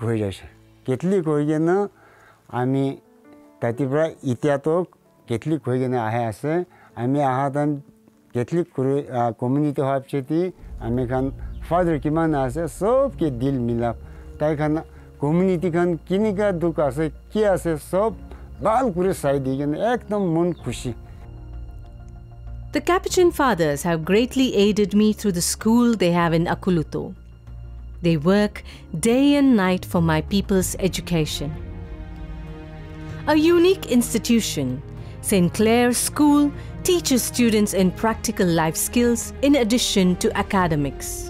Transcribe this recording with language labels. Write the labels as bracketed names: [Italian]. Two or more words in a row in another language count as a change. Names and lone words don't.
[Naga Pidgin] hoi jaise Catholic hoi gena ami tatibra itia to Catholic hoi gena ahe ase ami ahadan [English] Catholic community [Naga Pidgin] hapcheti ami khan father kiman ase sob ke dil milap tai khan community khan kinika duk ase ki ase sob bal kure sai digen ekdam mon khushi. [English] The Capuchin Fathers have greatly aided me through the school they have in Akuluto. They work day and night for my people's education. A unique institution, St. Clare School teaches students in practical life skills in addition to academics.